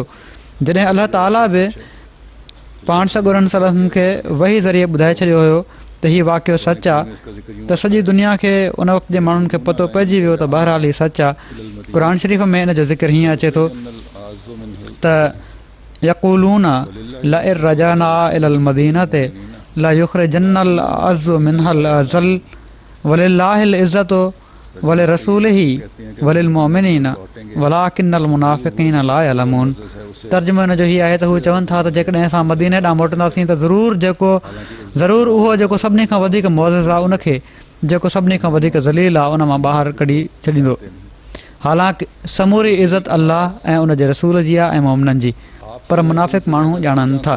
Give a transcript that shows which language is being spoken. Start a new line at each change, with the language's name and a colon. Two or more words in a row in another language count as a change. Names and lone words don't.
Sindhi: जॾहिं अलाह ताला बि पाण सॻुरनि
Arabic: صلى الله عليه وسلم
Sindhi: खे वही ज़रिए ॿुधाए छॾियो हुयो त हीउ वाक़ियो सच आहे, त सॼी दुनिया खे उन वक़्त जे माण्हुनि खे पतो पइजी वियो त बहरहाल हीउ सच आहे। क़ुर शरीफ़ में इन जो ज़िक्र हीअं अचे थो त
Arabic: يقولون لئن رجعنا إلى المدينة ليخرجن الأعز منها الأذل ولله العزة ولرسوله وللمؤمنين ولكن المنافقين لا يعلمون.
Sindhi: तर्जुमो हिन जो हीअ आहे त हू चवनि था त जेकॾहिं असां मदीने ॾांहुं मोटंदासीं त ज़रूरु उहो जेको सभिनी खां वधीक मुअज़्ज़िज़ आहे, उनखे जेको सभिनी खां वधीक ज़लील आहे, उन मां ॿाहिरि कढी छॾींदो। हालांकि समूरी इज़त अल्लाह ऐं उन जे रसूल जी आहे ऐं मोमिननि जी, पर मुनाफ़िक़ माण्हू ॼाणनि था।